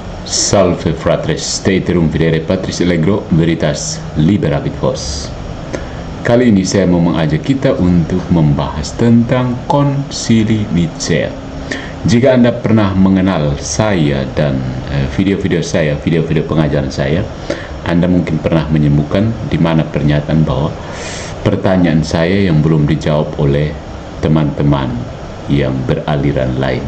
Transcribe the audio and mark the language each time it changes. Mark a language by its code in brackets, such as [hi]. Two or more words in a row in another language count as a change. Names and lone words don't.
[la] Salve fratres, te iterum videre patris allegro, veritas liberabit vos. [id] Kali ini saya mau mengajak kita untuk membahas tentang Konsili Nicea. Jika Anda pernah mengenal saya dan video-video saya, video-video pengajaran saya, Anda mungkin pernah menemukan di mana pernyataan bahwa pertanyaan saya yang belum dijawab oleh teman-teman yang beraliran lain.